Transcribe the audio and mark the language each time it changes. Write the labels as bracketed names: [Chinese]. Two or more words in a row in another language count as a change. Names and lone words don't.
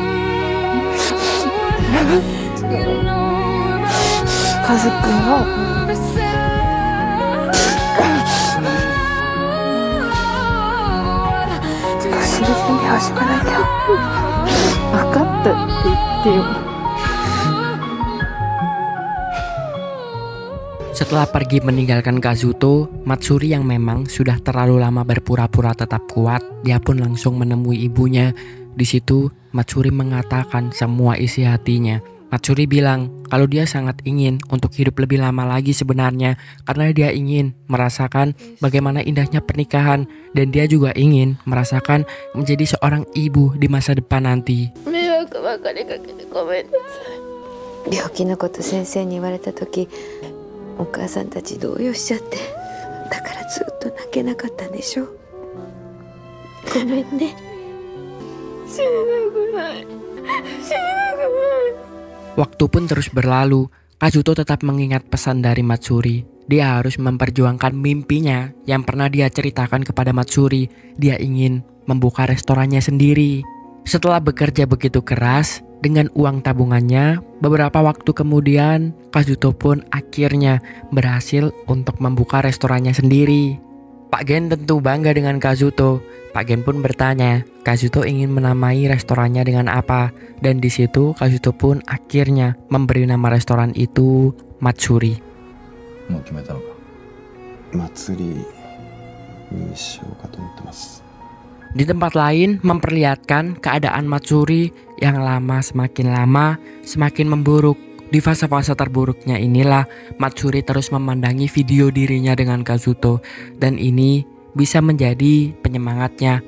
[Japanese] カズくんを死ぬ準備はしかないけど分かったって言ってよ。 [Indonesian] Setelah pergi meninggalkan Kazuto, Matsuri yang memang sudah terlalu lama berpura-pura tetap kuat, dia pun langsung menemui ibunya. Di situ Matsuri mengatakan semua isi hatinya. Matsuri bilang kalau dia sangat ingin untuk hidup lebih lama lagi sebenarnya karena dia ingin merasakan bagaimana indahnya pernikahan dan dia juga ingin merasakan menjadi seorang ibu di masa depan nanti. [Japanese] 病気のこと先生に言われた時お母さんたち動揺しちゃってだからずっと泣けなかったんでしょ。ごめんね。死にたくない。死にたくない。 [Indonesian] Waktu pun terus berlalu. Kazuto tetap mengingat pesan dari Matsuri. Dia harus memperjuangkan mimpinya yang pernah dia ceritakan kepada Matsuri. Dia ingin membuka restorannya sendiri. Setelah bekerja begitu keras dengan uang tabungannya, beberapa waktu kemudian Kazuto pun akhirnya berhasil untuk membuka restorannya sendiri. Pak Gen tentu bangga dengan Kazuto. Pak Gen pun bertanya, Kazuto ingin menamai restorannya dengan apa? Dan di situ Kazuto pun akhirnya memberi nama restoran itu Matsuri. [Japanese] まつりにしようかと思ってます. [Indonesian] Di tempat lain memperlihatkan keadaan Matsuri yang semakin lama semakin memburuk. Di fase-fase terburuknya inilah Matsuri terus memandangi video dirinya dengan Kazuto dan ini bisa menjadi penyemangatnya.